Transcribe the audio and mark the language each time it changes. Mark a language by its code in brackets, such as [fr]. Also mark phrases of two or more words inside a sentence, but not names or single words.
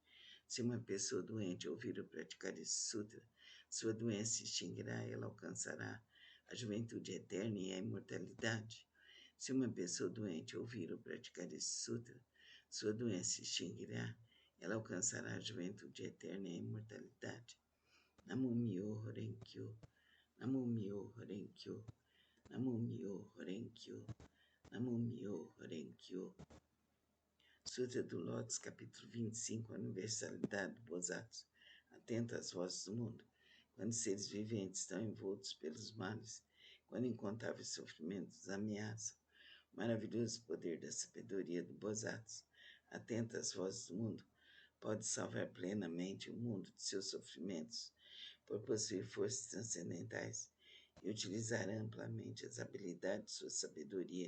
[pt] Se uma pessoa doente ouvir ou praticar esse sutra, sua doença se extinguirá e ela alcançará a juventude eterna e a imortalidade. Se uma pessoa doente ouvir ou praticar esse sutra, sua doença se extinguirá, ela alcançará a juventude eterna e a imortalidade. [ja] 南無妙法蓮経、南無妙法蓮経、南無妙法蓮経、南無妙法蓮経. [pt] Sutra do Lótus, capítulo 25, a universalidade do Bodhisattva. Atenta às vozes do mundo. Quando seres viventes estão envoltos pelos males, quando incontáveis sofrimentos os ameaçam, o maravilhoso poder da sabedoria do Bodhisattva, atenta às vozes do mundo, pode salvar plenamente o mundo de seus sofrimentos, por possuir forças transcendentais e utilizar amplamente as habilidades de sua sabedoria.